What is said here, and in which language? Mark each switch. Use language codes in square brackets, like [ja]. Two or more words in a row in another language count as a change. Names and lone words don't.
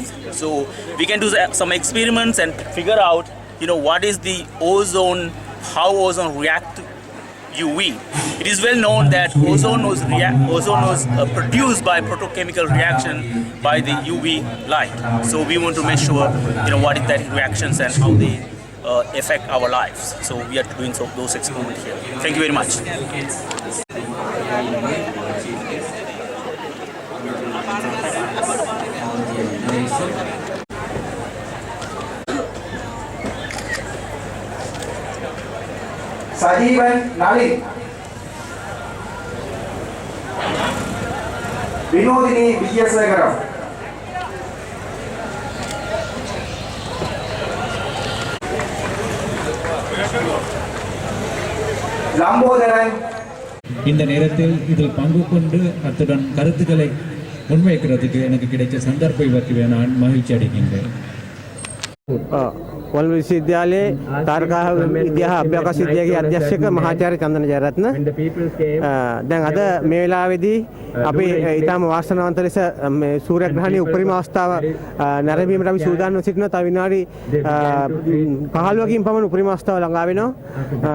[en] So we can do some experiments and figure out, what is the ozone, how ozone react to UV. It is well known that ozone was produced by photochemical reaction by the UV light. So we want to make sure, what is that reactions and how they affect our lives. So we are doing those experiments here. Thank you very much. Sajivan Nalin, Vinodini Vijayasagaram, Lambodaran. [ta] இந்த நேரத்தில் இதில் பங்கு கொண்டு அத்துடன் கருத்துக்களை முன்வைக்கிறதுக்கு எனக்கு கிடைச்ச சந்தர்ப்பத்தை பற்றி நான் மகிழ்ச்சி அடைகின்றேன். [si] කොළඹ විශ්වවිද්‍යාලයේ තාරකා විද්‍යා අභ්‍යවකාශ විද්‍යාවේ අධ්‍යක්ෂක මහාචාර්ය චන්දන ජයරත්න දැන් අද මේ වෙලාවේදී අපි ඊටම වාසනාවන්ත ලෙස මේ සූර්යග්‍රහණයේ උපරිම අවස්ථාව නැරඹීමට අපි සූදානම් සිටිනවා. තව විනාඩි 15කින් පමණ උපරිම අවස්ථාව ළඟා වෙනවා.